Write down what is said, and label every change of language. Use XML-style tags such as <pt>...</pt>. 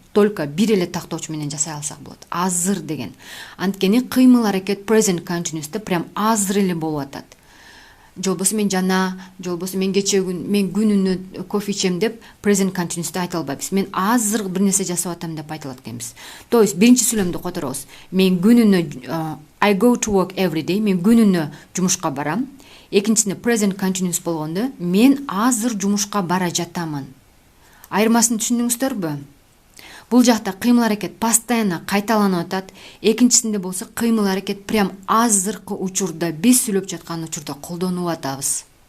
<ky>Только бир эле тактоочу менен жасай алсак болот. Азыр деген. Анткени кыймыл аракет present continuous'та прям азыр эле болуп атат. Жолбосу мен жана, жолбосу мен кечээ күн, мен күнүнө кофе ичем деп present continuous'та айта албайбыз. Мен азыр бир нерсе жасап атам деп айта алат экенбиз. То есть биринчи сүйлөмдү которобуз. Мен күнүнө</ky> <en>I go to work every day.</en> <ky>Мен күнүнө жумушка барам. Экинчисинде present continuous болгондо мен азыр жумушка бара жатамын. Айырмасын түшүндүңүздөрбү? Бул жакта кыймыл аракет постоянно кайталанып атат. Экинчисинде болсо кыймыл аракет прям азыркы учурда биз сүйлөп жаткан учурда колдонуп атабыз.</ky>